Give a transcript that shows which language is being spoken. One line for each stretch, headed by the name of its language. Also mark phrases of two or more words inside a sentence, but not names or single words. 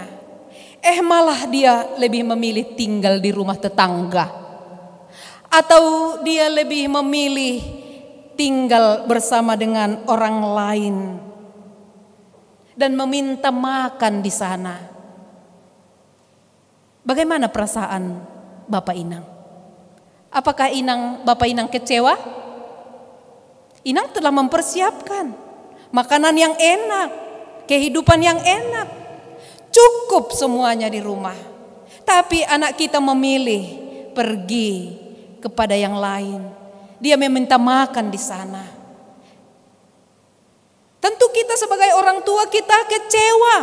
Indonesian: Malah dia lebih memilih tinggal di rumah tetangga, atau dia lebih memilih tinggal bersama dengan orang lain dan meminta makan di sana. Bagaimana perasaan Bapak Inang? Apakah Bapak Inang kecewa? Inang telah mempersiapkan makanan yang enak, kehidupan yang enak, cukup semuanya di rumah. Tapi anak kita memilih pergi kepada yang lain. Dia meminta makan di sana. Tentu kita sebagai orang tua kita kecewa.